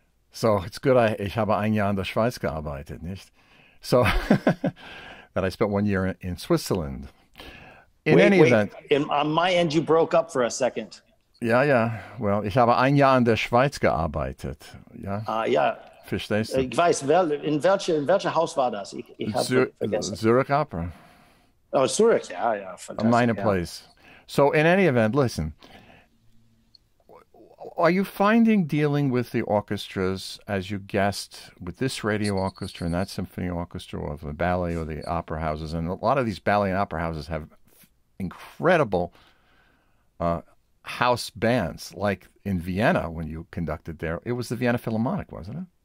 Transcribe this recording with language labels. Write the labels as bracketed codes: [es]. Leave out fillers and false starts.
[en] So, it's good [de] ich habe ein Jahr in der Schweiz gearbeitet, nicht? [en] So, that I spent 1 year in Switzerland. In any event. On my end, you broke up for a second. [de] Ja. Well, ich habe ein Jahr in der Schweiz gearbeitet. Ja. Ja. Verstehst du? Ich weiß, in welcher Haus war das? Ich habe vergessen. [en] Zurich Opera. Oh, Zurich, yeah, fantastic. Minor place. So in any event, listen, are you finding dealing with the orchestras, as you guessed, with this radio orchestra and that symphony orchestra, or the ballet or the opera houses, and a lot of these ballet and opera houses have incredible house bands, like in Vienna when you conducted there, it was the Vienna Philharmonic, wasn't it?